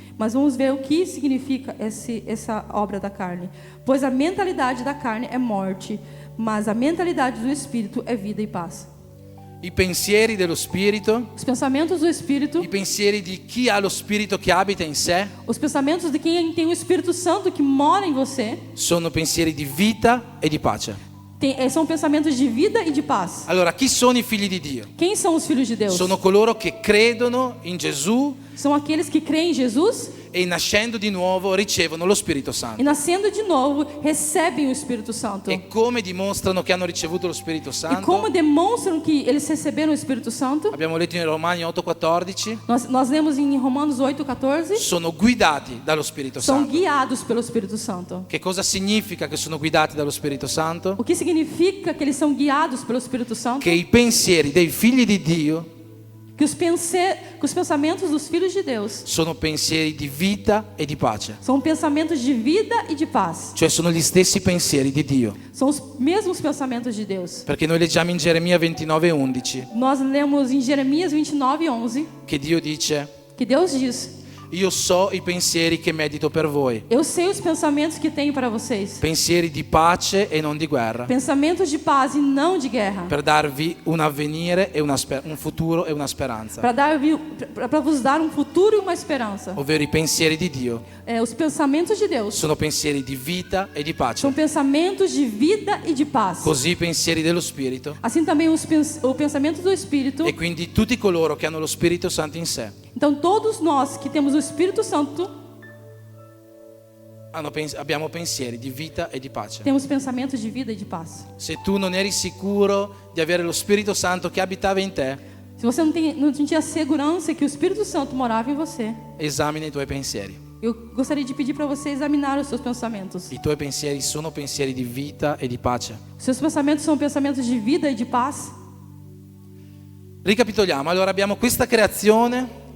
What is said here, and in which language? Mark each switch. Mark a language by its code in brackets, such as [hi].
[pt] Mas vamos ver o que significa essa obra da carne. Pois a mentalidade da carne é morte, mas a mentalidade do Espírito é vida e paz. [it] I pensieri dello Spirito, [pt] Os pensamentos do Espírito, [it] i pensieri di chi ha lo Spirito che abita in sé, [pt] os pensamentos de quem tem o Espírito Santo que mora em você, [it] sono pensieri di vita e di pace. [pt] são pensamentos de vida e de paz. [it] Allora, chi sono i figli di Dio? [pt] Quem são os filhos de Deus? [it] Sono coloro che credono in Gesù [pt] São aqueles que creem em Jesus [it] e nascendo di nuovo ricevono lo Spirito Santo. [pt] e nascendo de novo recebem o Espírito Santo. [it] E come dimostrano che hanno ricevuto lo Spirito [pt] E como [it] Santo? [pt] demonstram que eles receberam o Espírito Santo? [it] Abbiamo letto in Romani 8,14, [pt] Nós lemos em Romanos 8,14. [it] sono guidati dallo Spirito [pt] São [it] Santo. [pt] guiados pelo Espírito Santo. [it] Che cosa significa che sono guidati dallo Spirito Santo? [pt] O que significa que eles são guiados pelo Espírito Santo? [it] Che i pensieri dei figli di Dio [pt] Que os pensamentos dos filhos de Deus [it] sono pensieri di vita e di pace. [pt] são pensamentos de vida e de paz. [it] Cioè sono gli stessi pensieri di Dio. [pt] São os mesmos pensamentos de Deus. [it] Perché noi leggiamo in Geremia 29,11 [pt] Nós lemos em Jeremias 29:11 [it] che Dio dice: [pt] que Deus diz: [it] io so i pensieri che medito per voi, [pt] eu sei os pensamentos que tenho para vocês. [it] pensieri di pace e non di guerra, [pt] Pensamentos de paz e não de guerra. [it] per darvi un avvenire e un futuro e una speranza. [pt] Para vos dar um futuro e uma esperança. [it] Ovvero i pensieri di Dio [pt] Os pensamentos de Deus [it] sono pensieri di vita e di pace. [pt] são pensamentos de vida e de paz. [it] Così i pensieri dello Spirito [pt] Assim também o pensamento do Espírito. [it] e quindi tutti coloro che hanno lo Spirito Santo in sé [pt] Então todos nós que temos o Espírito Santo [it] abbiamo pensieri di vita e di pace. [pt] temos pensamentos de vida e de paz. [it] Se tu non eri sicuro di avere lo Spirito Santo che abitava in te, [pt] Se você não tinha segurança que o Espírito Santo morava em você, [it] esamina i tuoi pensieri. [pt] Eu gostaria de pedir para você examinar os seus pensamentos. [it] I tuoi pensieri sono pensieri di vita e di pace. [pt] Os seus pensamentos são pensamentos de vida e de paz? [it] Ricapitoliamo, allora abbiamo questa creazione